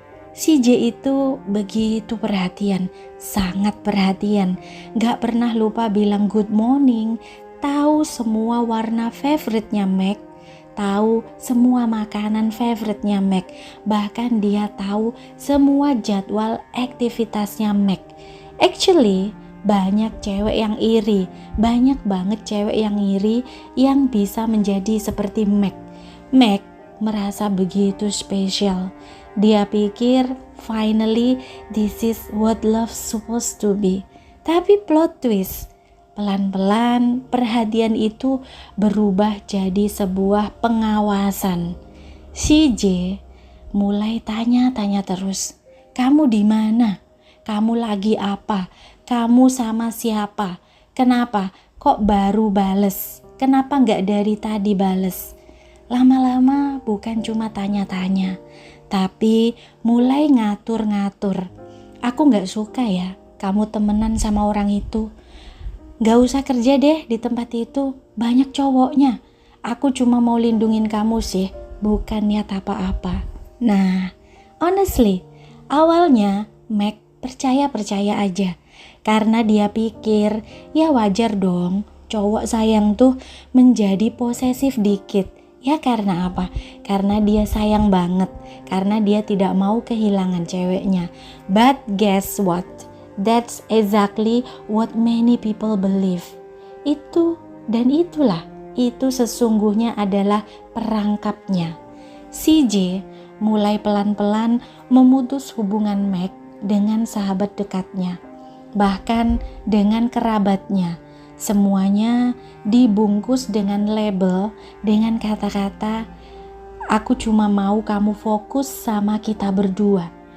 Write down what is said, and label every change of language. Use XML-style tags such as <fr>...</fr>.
<id>CJ itu begitu perhatian, sangat perhatian, gak pernah lupa bilang good morning, tahu semua warna favoritnya Meg, tahu semua makanan favoritnya Meg, bahkan dia tahu semua jadwal aktivitasnya Meg. Actually, banyak cewek yang iri, banyak banget cewek yang iri yang bisa menjadi seperti Meg. Meg merasa begitu spesial. Dia pikir</id> <en>finally this is what love supposed to be.</en> <id>Tapi plot twist, pelan-pelan perhatian itu berubah jadi sebuah pengawasan. CJ mulai tanya-tanya terus. Kamu di mana? Kamu lagi apa? Kamu sama siapa? Kenapa? Kok baru bales? Kenapa nggak dari tadi bales? Lama-lama bukan cuma tanya-tanya, tapi mulai ngatur-ngatur. Aku nggak suka ya kamu temenan sama orang itu. Nggak usah kerja deh di tempat itu, banyak cowoknya. Aku cuma mau lindungin kamu sih, bukan niat apa-apa. Nah, honestly, awalnya Meg percaya-percaya aja. Karena dia pikir, ya wajar dong cowok sayang tuh menjadi posesif dikit. Ya karena apa? Karena dia sayang banget. Karena dia tidak mau kehilangan ceweknya.</id> <en>But guess what? That's exactly what many people believe.</en> <id>Itu dan itulah. Itu sesungguhnya adalah perangkapnya. CJ mulai pelan-pelan memutus hubungan Meg dengan sahabat dekatnya. Bahkan dengan kerabatnya. Semuanya dibungkus dengan label, dengan kata-kata, aku cuma mau kamu fokus sama kita berdua.</id>